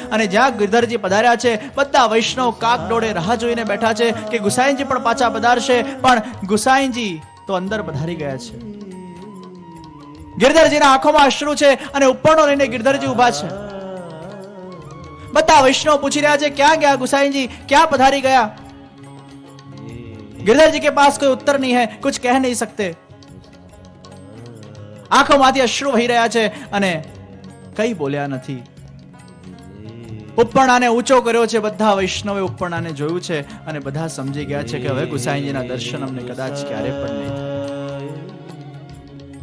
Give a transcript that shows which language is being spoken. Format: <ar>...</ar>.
<gu>અને જ્યાં ગિરધરજી પધાર્યા છે, બધા વૈષ્ણવ કાક ડોળે રાહ જોઈને બેઠા છે કે ગુસાઈજી પણ પાછા પધારશે. પણ ગુસાઈજી તો અંદર પધારી ગયા છે. ગિરધરજીના આંખોમાં અશ્રુ છે અને ઉપરનો લઈને ગિરધરજી ઉભા છે. બધા વૈષ્ણવ પૂછી રહ્યા છે, ક્યાં ગયા ગુસાઈજી, ક્યાં પધારી ગયા?</gu> <hi>गिरधर के पास कोई उत्तर नहीं है, कुछ कह नहीं सकते.</hi> <gu>આંખોમાંથી અશ્રુ વહી રહ્યા છે અને કઈ બોલ્યા નથી. ઉપરણાને ઊંચો કર્યો છે. બધા વૈષ્ણવે ઉપરણાને જોયું છે અને બધા સમજી ગયા છે કે હવે ગુસાઈજીના દર્શન અમને કદાચ ક્યારે પણ નહીં થાય.</gu>